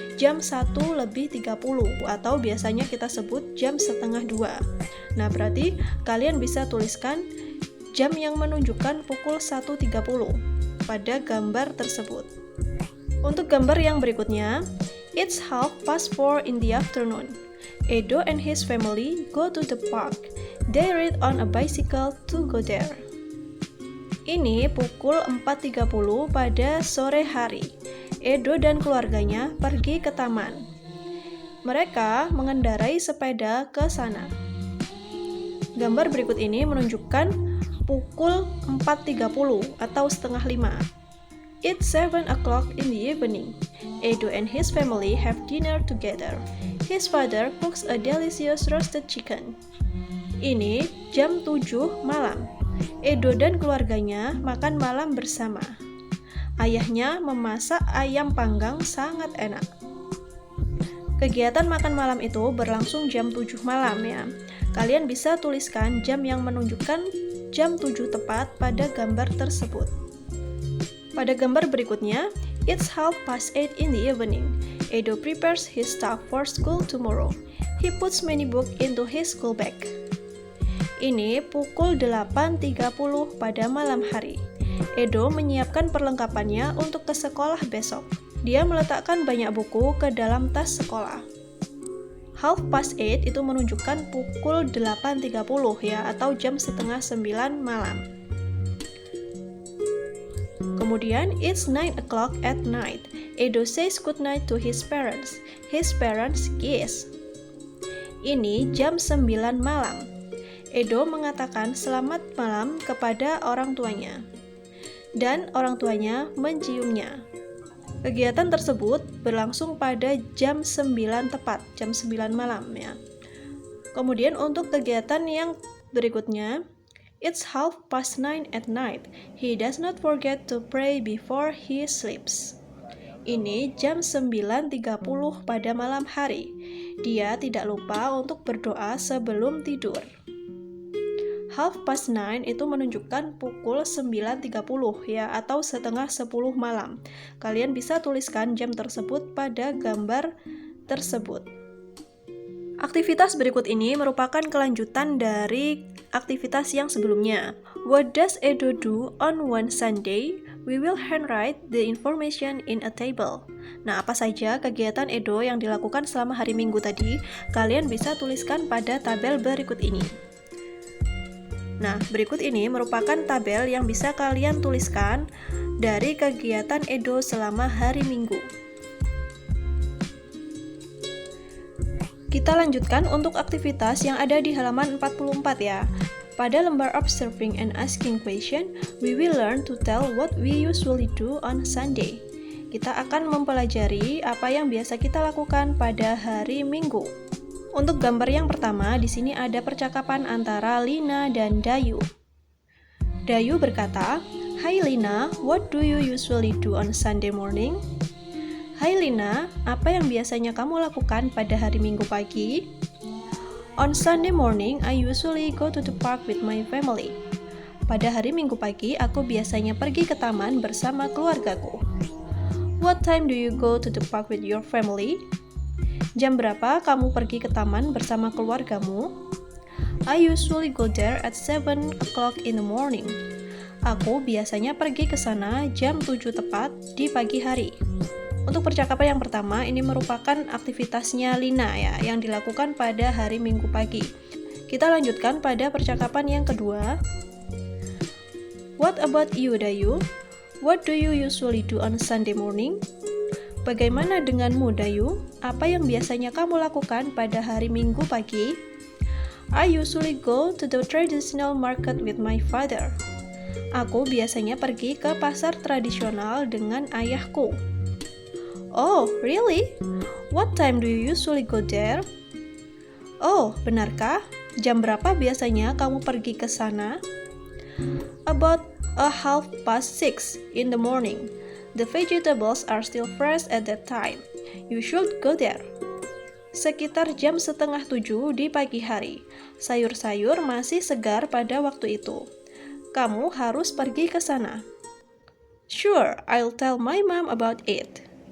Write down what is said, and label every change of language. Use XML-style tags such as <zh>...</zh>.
<id>Jam 1:30 atau biasanya kita sebut jam 1:30. Nah, berarti kalian bisa tuliskan jam yang menunjukkan pukul 1:30 pada gambar tersebut. Untuk gambar yang berikutnya,</id> <en>it's 4:30 in the afternoon. Edo and his family go to the park. They ride on a bicycle to go there.</en> <id>Ini pukul 4:30 pada sore hari. Edo dan keluarganya pergi ke taman. Mereka mengendarai sepeda ke sana. Gambar berikut ini menunjukkan pukul 4:30 atau 4:30.</id> <en>It's 7 o'clock in the evening. Edo and his family have dinner together. His father cooks a delicious roasted chicken.</en> <id>Ini jam 7 malam. Edo dan keluarganya makan malam bersama. Ayahnya memasak ayam panggang sangat enak. Kegiatan makan malam itu berlangsung jam 7 malam ya. Kalian bisa tuliskan jam yang menunjukkan jam 7 tepat pada gambar tersebut.</id> <en>Pada gambar berikutnya, it's 8:30 in the evening. Edo prepares his stuff for school tomorrow. He puts many books into his school bag.</en> <id>Ini pukul 8:30 pada malam hari. Edo menyiapkan perlengkapannya untuk ke sekolah besok. Dia meletakkan banyak buku ke dalam tas sekolah. 8:30 itu menunjukkan pukul 8:30 ya, atau jam 8:30 malam.</id> <en>Kemudian, it's 9 o'clock at night. Edo says goodnight to his parents. His parents kiss.</en> <id>Ini jam 9 malam. Edo mengatakan selamat malam kepada orang tuanya. Dan orang tuanya menciumnya. Kegiatan tersebut berlangsung pada jam 9 tepat, jam 9 malam ya. Kemudian untuk kegiatan yang berikutnya,</id> <en>it's 9:30 at night. He does not forget to pray before he sleeps.</en> <id>Ini jam 9:30 pada malam hari. Dia tidak lupa untuk berdoa sebelum tidur. 9:30 itu menunjukkan pukul 9:30 ya, atau 9:30 malam. Kalian bisa tuliskan jam tersebut pada gambar tersebut. Aktivitas berikut ini merupakan kelanjutan dari aktivitas yang sebelumnya.</id> <en>What does Edo do on one Sunday? We will handwrite the information in a table.</en> <id>Nah, apa saja kegiatan Edo yang dilakukan selama hari Minggu tadi? Kalian bisa tuliskan pada tabel berikut ini. Nah, berikut ini merupakan tabel yang bisa kalian tuliskan dari kegiatan Edo selama hari Minggu. Kita lanjutkan untuk aktivitas yang ada di halaman 44 ya. Pada lembar</id> <en>observing and asking question, we will learn to tell what we usually do on Sunday.</en> <id>Kita akan mempelajari apa yang biasa kita lakukan pada hari Minggu. Untuk gambar yang pertama, di sini ada percakapan antara Lina dan Dayu. Dayu berkata,</id> <en>"Hi Lina, what do you usually do on Sunday morning?"</en> <id>"Hai Lina, apa yang biasanya kamu lakukan pada hari Minggu pagi?"</id> <en>"On Sunday morning, I usually go to the park with my family."</en> <id>Pada hari Minggu pagi, aku biasanya pergi ke taman bersama keluargaku.</id> <en>"What time do you go to the park with your family?"</en> <id>Jam berapa kamu pergi ke taman bersama keluargamu?</id> <en>"I usually go there at 7 o'clock in the morning."</en> <id>Aku biasanya pergi ke sana jam 7 tepat di pagi hari. Untuk percakapan yang pertama, ini merupakan aktivitasnya Lina ya, yang dilakukan pada hari Minggu pagi. Kita lanjutkan pada percakapan yang kedua.</id> <en>"What about you,</en> <id>Dayu?</id> <en>What do you usually do on Sunday morning?"</en> <id>Bagaimana denganmu, Dayu? Apa yang biasanya kamu lakukan pada hari Minggu pagi?</id> <en>"I usually go to the traditional market with my father."</en> <id>Aku biasanya pergi ke pasar tradisional dengan ayahku.</id> <en>"Oh, really? What time do you usually go there?"</en> <id>Oh, benarkah? Jam berapa biasanya kamu pergi ke sana?</id> <en>"About 6:30 in the morning. The vegetables are still fresh at that time. You should go there."</en> <id>Sekitar jam 6:30 di pagi hari. Sayur-sayur masih segar pada waktu itu. Kamu harus pergi ke sana.</id> <en>"Sure, I'll tell my mom about it."</en>